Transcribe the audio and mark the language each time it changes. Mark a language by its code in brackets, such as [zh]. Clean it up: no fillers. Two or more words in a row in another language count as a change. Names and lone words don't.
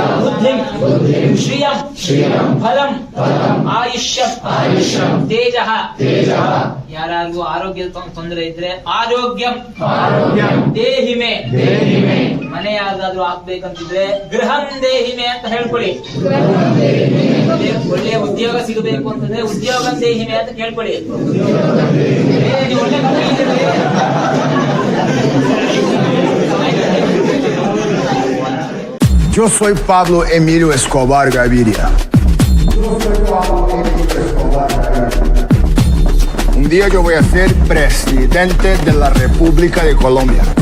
[sa] बुद्धि श्रियं फलಂ आयुष्यಂ तेजः [kn] ಯಾರಾದ್ರೂ ಆರೋಗ್ಯ ತೊಂದರೆ ಇದ್ರೆ [sa] ಆರೋಗ್ಯಂ ದೇಹಿಮೆ [kn] ಮನೆ ಯಾವ್ದಾದ್ರು ಆಗ್ಬೇಕಂತಿದ್ರೆ [sa] ಗೃಹಂ ದೇಹಿಮೆ [kn] ಅಂತ ಹೇಳ್ಕೊಳ್ಳಿ. ಒಳ್ಳೆಯ ಉದ್ಯೋಗ ಸಿಗಬೇಕು ಅಂತಂದ್ರೆ [sa] ಉದ್ಯೋಗಂ ದೇಹಿಮೆ [kn] ಅಂತ ಕೇಳ್ಕೊಳ್ಳಿ. ಒಳ್ಳೆ [es] Yo soy Pablo Emilio Escobar Gaviria. Un día yo voy a ser presidente de la República de Colombia.